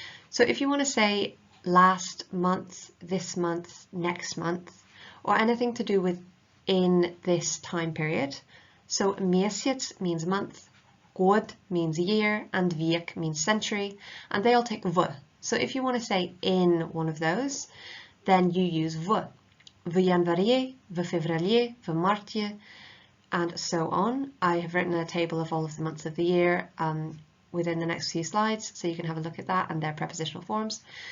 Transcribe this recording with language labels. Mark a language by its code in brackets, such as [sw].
[en] So if you want to say last month, this month, next month, or anything to do with in this time period. So месяц means month, год means year, and век means century, and they all take v. So if you want to say in one of those, then you use v. [ru] В январе, в феврале, в марте, [en] and so on. I have written a table of all of the months of the year within the next few slides, so you can have a look at that and their prepositional forms.